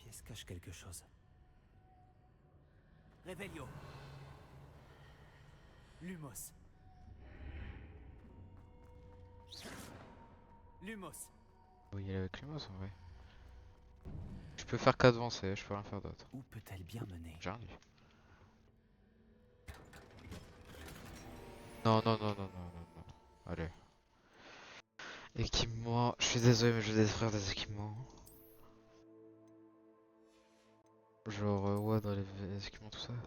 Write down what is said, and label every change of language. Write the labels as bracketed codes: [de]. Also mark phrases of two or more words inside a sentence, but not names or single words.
[fr] cache quelque chose. Revelio. Lumos. Lumos. Oui, il est avec Lumos en vrai. Je peux faire qu'avancer, je peux rien faire d'autre. Où peut-elle bien mener? J'ai rien dit. Non, non, non, non, non, non, non. Allez. Équipement. Je suis désolé, mais je vais détruire des équipements. Genre, ouais, dans les équipements, tout ça.